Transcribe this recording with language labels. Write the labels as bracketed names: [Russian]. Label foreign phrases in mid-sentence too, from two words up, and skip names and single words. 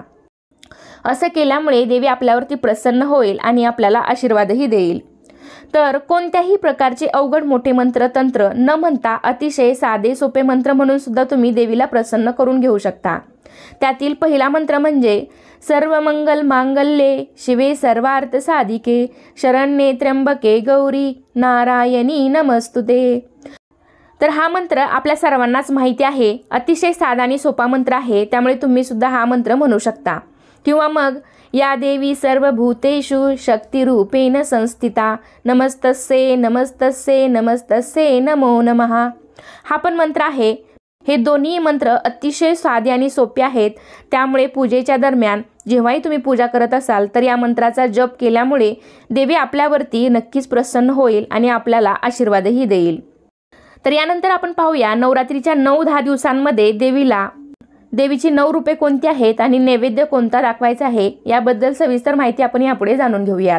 [Marathi] असं केल्यामुळे देवी आपल्यावरती प्रसन्न होईल आणि आपल्याला आशीर्वादही देईल. तर कोणत्याही प्रकारचे अवघड मोठे मंत्र तंत्र न म्हणता अतिशय साधे सोपे मंत्र म्हणून सुद्धा तुम्ही देवीला प्रसन्न करून घेऊ शकता. त्यातील पहिला मंत्र म्हणजे [Sanskrit] सर्व मंगल मांगल्ये शिवे सर्वार्थ साधिके शरण्ये त्र्यंबके गौरी नारायणी नमस्तुते. [Marathi] तर हा मंत्र आपल्या सर्वांनाच माहिती आहे. अतिशय साधा आणि सोपा मंत्र आहे, त्यामुळे तुम्ही सुद्धा हा मंत्र म्हणू शकता. किंवा मग [Sanskrit] या देवी सर्वभूतेषु शक्तिरूपेण संस्थिता नमस्तस्ये नमस्तस्ये नमस्तस्ये नमो नमः. [Marathi] हा पण मंत्र आहे. हे दोन्ही मंत्र अतिशय साधे आणि सोपे आहेत. त्यामुळे पूजेच्या दरम्यान जेव्हाही तुम्ही पूजा करत असाल तर या मंत्राचा जप केल्यामुळे देवी आपल्यावरती नक्कीच प्रसन्न होईल आणि आपल्याला आशीर्वादही देईल. तर यानंतर आपण पाहूया नवरात्रीच्या 9-10 दिवसांमध्ये देवीची 9 रूपे कोणती आहेत आणि नैवेद्य कोणता दाखवायचा आहे याबद्दल सविस्तर माहिती आपण यापुढे जाणून घेऊयात.